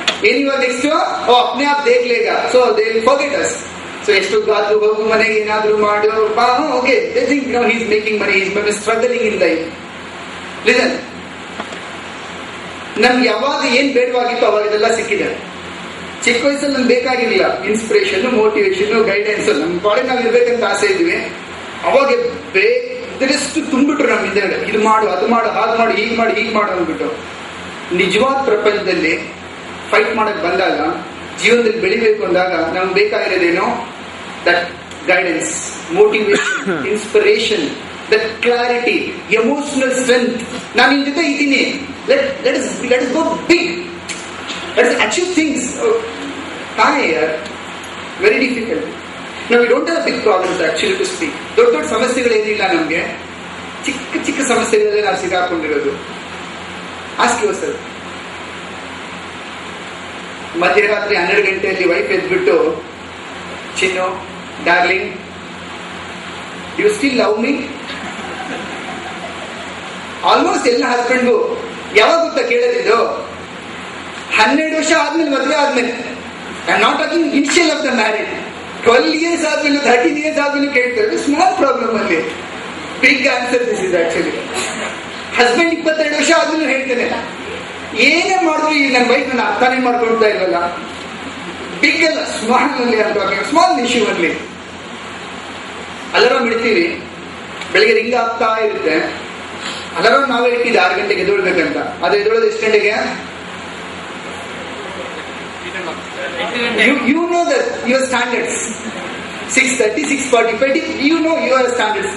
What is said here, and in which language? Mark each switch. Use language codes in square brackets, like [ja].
[hi] Anyone next वो अपने आप देख लेगा. [en] So they will forget us. So [kn] ಎಷ್ಟು ಗಾದ್ರು ಹೋಗು ಮನೆಗೆ ಏನಾದ್ರು ಮಾಡು, okay, [en] they think now he is making money, he is struggling in life. [kn] Listen, ನಮ್ಗೆ ಯಾವಾಗ ಏನ್ ಬೇಡವಾಗಿತ್ತು ಅವಾಗ ಇದೆಲ್ಲ ಸಿಕ್ಕಿದೆ. ಚಿಕ್ಕ ವಯಸ್ಸಲ್ಲಿ ನಮ್ಗೆ ಬೇಕಾಗಿರ್ಲಿಲ್ಲ ಇನ್ಸ್ಪಿರೇಷನ್, ಮೋಟಿವೇಶನ್, ಗೈಡೆನ್ಸ್. ನಮ್ ಕಾಲೇಜ್ ನಾವ್ ಇರ್ಬೇಕಂತ ಆಸೆ ಇದ್ವಿ. ಅವಾಗ ಬೇರೆಷ್ಟು ತುಂಬಿಟ್ರು ನಮ್ಮ ಹಿಂದೆ, ಇದು ಮಾಡು, ಅದು ಮಾಡು, ಹಾಗೆ ಮಾಡು, ಹೀಗೆ ಮಾಡು ಅಂದ್ಬಿಟ್ಟು. ನಿಜವಾದ ಪ್ರಪಂಚದಲ್ಲಿ ಫೈಟ್ ಮಾಡಕ್ ಬಂದಾಗ, ಜೀವನದಲ್ಲಿ ಬೆಳಿಬೇಕು ಅಂದಾಗ ನಮ್ಗೆ ಬೇಕಾಗಿರೋದೇನೋ that guidance, motivation, inspiration, that clarity, emotional strength. ನಾನು ನಿನ್ ಜೊತೆ ಇದ್ದೀನಿ, [en] let us go big, let us achieve things. [kn] ತಾನೇ ಯಾರ್ [en] Very difficult. [kn] ನಾವು [en] Don't have big problems actually to speak. [kn] ದೊಡ್ಡ ದೊಡ್ಡ ಸಮಸ್ಯೆಗಳೇನಿಲ್ಲ ನಮ್ಗೆ, ಚಿಕ್ಕ ಚಿಕ್ಕ ಸಮಸ್ಯೆಗಳಲ್ಲೇ ನಾವು ಸಿಗಾಕೊಂಡಿರೋದು. [en] Ask yourself. [kn] ಮಧ್ಯರಾತ್ರಿ 12 ಗಂಟೆಯಲ್ಲಿ ವೈಫ್ ಎದ್ಬಿಟ್ಟು, ಚಿನ್ನು darling [en] You still love me? [kn] Almost ಎಲ್ಲ ಹಸ್ಬೆಂಡ್ಗೂ ಯಾವಾಗ ಗೊತ್ತಾ ಕೇಳೋದಿದ್ದು? 12 ವರ್ಷ ಆದ್ಮೇಲೆ, ಮದುವೆ ಆದ್ಮೇಲೆ. [en] I am not talking initial of the marriage. 12 years [kn] ಆದ್ಮೇಲೆ, 13 years ಆದ್ಮೇಲೆ ಕೇಳ್ತಾರೆ. [en] Small problem ಅಲ್ಲಿ. Big answer this is actually. [kn] Husband 22 ವರ್ಷ ಆದ್ಮೇಲೆ ಹೇಳ್ತೇನೆ, ಏನೇ ಮಾಡಿದ್ರು ಈ ನನ್ನ ವೈಫ್ ನನ್ನ ಅರ್ಥನೇ ಮಾಡ್ಕೊಳ್ತಾ ಇಲ್ವಲ್ಲ. ಬಿಗ್ ಅಲ್ಲ, ಸ್ಮಾಲ್ ಅಲ್ಲಿ ಅಂತ, ಸ್ಮಾಲ್ ಇಶ್ಯೂ ಅಲ್ಲಿ. ಅಲಾರಾಮ್ ಇಡ್ತೀವಿ, ಬೆಳಿಗ್ಗೆ ರಿಂಗ್ ಆಗ್ತಾ ಇರುತ್ತೆ. ಅಲಾರಾಮ್ ನಾವೇ ಇಟ್ಟಿದ್ದು 6 ಗಂಟೆಗೆ ಎದ್ದೇಳ್ಬೇಕಂತ. ಅದು ಎದ್ದೇಳೋದು ಎಷ್ಟು ಗಂಟೆಗೆ? [en] You know that your standards 6:30, 6:45. You know your standards.